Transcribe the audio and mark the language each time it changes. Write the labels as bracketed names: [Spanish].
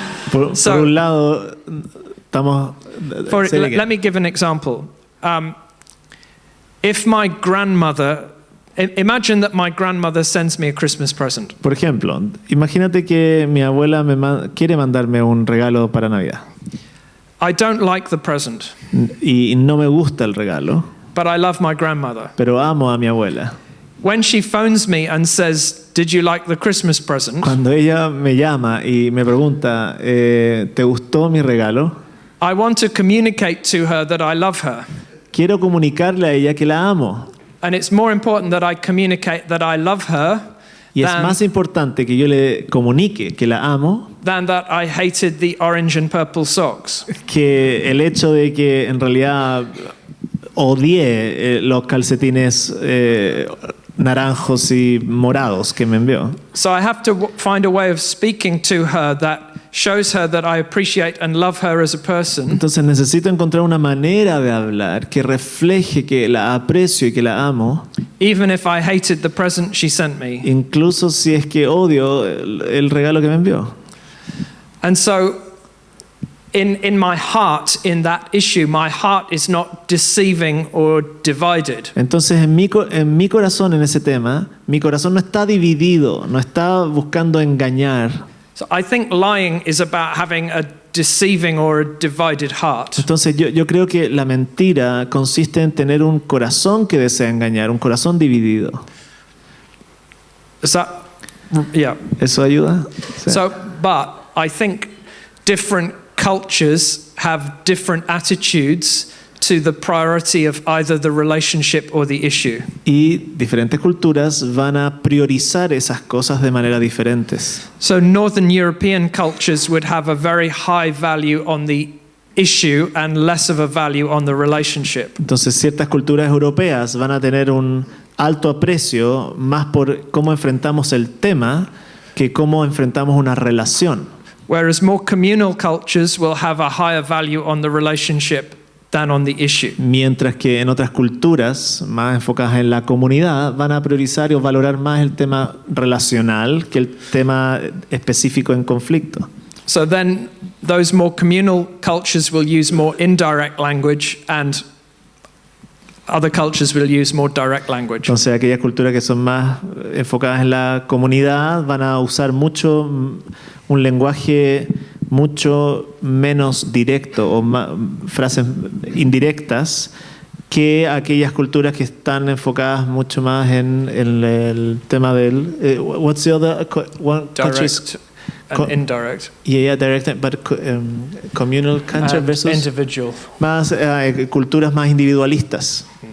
[Spanish] Por un lado estamos... [English] Let me give an example. If my grandmother... Imagine that my grandmother sends me a Christmas present. [Spanish] Por ejemplo, imagínate que mi abuela quiere mandarme un regalo para Navidad. [English] I don't like the present. [Spanish] Y no me gusta el regalo. [English] But I love my grandmother. [Spanish] Pero amo a mi abuela. [English] When she phones me and says, "Did you like the Christmas present?" [Spanish] Cuando ella me llama y me pregunta, ¿te gustó mi regalo? [English] I want to communicate to her that I love her. [Spanish] Quiero comunicarle a ella que la amo. [English] And it's more important that I communicate that I love her [Spanish] Y es más importante que yo le comunique que la amo [English] than that I hated the orange and purple socks. [Spanish] que el hecho de que en realidad odié los calcetines naranjos y morados que me envió. [English] So I have to find a way of speaking to her that shows her that I appreciate and love her as a person. [Spanish] Entonces necesito encontrar una manera de hablar que refleje que la aprecio y que la amo, [English] Even if I hated the present she sent me. [Spanish] incluso si es que odio el regalo que me envió. [English] And so in my heart, in that issue, my heart is not deceiving or divided. [Spanish] Entonces en mi corazón en ese tema, mi corazón no está dividido, no está buscando engañar. [English] So I think lying is about having a deceiving or a divided heart. [Spanish] Entonces yo creo que la mentira consiste en tener un corazón que desea engañar, un corazón dividido. [English] Is that, yeah. [Spanish] ¿Eso ayuda? Sí. [English] So, but I think different cultures have different attitudes to the priority of either the relationship or the issue. [Spanish] Y diferentes culturas van a priorizar esas cosas de manera diferentes. [English] So Northern European cultures would have a very high value on the issue and less of a value on the relationship. [Spanish] Entonces ciertas culturas europeas van a tener un alto aprecio más por cómo enfrentamos el tema que cómo enfrentamos una relación. [English] Whereas more communal cultures will have a higher value on the relationship than on the issue. [Spanish] Mientras que en otras culturas más enfocadas en la comunidad van a priorizar o valorar más el tema relacional que el tema específico en conflicto. [English] So then those more communal cultures will use more indirect language and other cultures will use more direct language. [Spanish] Entonces aquellas culturas que son más enfocadas en la comunidad van a usar mucho un lenguaje mucho menos directo o frases indirectas que aquellas culturas que están enfocadas mucho más en el tema del [English] what's the other one Direct and indirect. Yeah, direct, but communal culture versus individual. [Spanish] Más culturas más individualistas.